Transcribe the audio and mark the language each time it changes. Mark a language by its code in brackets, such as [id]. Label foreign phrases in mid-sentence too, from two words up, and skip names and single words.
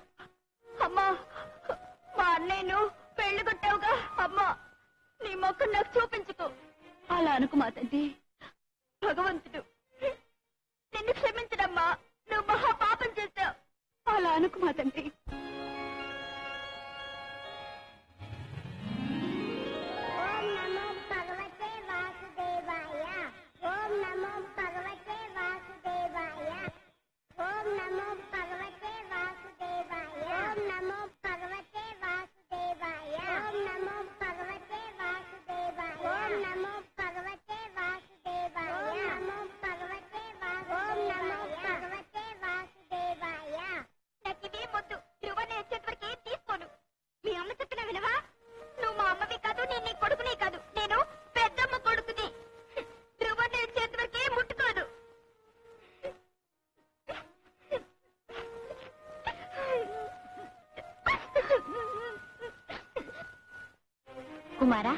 [te] అమ్మా, మా అన్నయ్యను పెళ్లి కొట్టావుగా, అమ్మా నీ మొక్కను నాకు చూపించుకో. అలా అనుకు మా తండ్రి. భగవంతుడు నిన్ను క్షమించడమ్మా, నువ్వు మహా పాపం చేశావు. అలా అనుకు మా తండ్రి. [sa] ఓం నమో భగవతే వాసుదేవాయ, ఓం నమో భగవతే వాసుదేవాయ, ఓం నమో భగవతే వాసుదేవాయ, ఓం నమో భగవతే వాసుదేవాయ, ఓం నమో భగవతే వాసుదేవాయ, ఓం నమో భగవతే వాసుదేవాయ, ఓం నమో భగవతే వాసుదేవాయ. [te] నాకిదే మొద్దు. ధ్రువని వచ్చేంతవరకు తీసుకోను. మీ అమ్మ చెప్పిన వినవా? నువ్వు మా అమ్మవి కాదు, నేను నీ కొడుకుని కాదు, నేను పెద్దమ్మ కొడుకుని. ధ్రువని వచ్చేంతవరకే ముట్టుకోదు. కుమారా,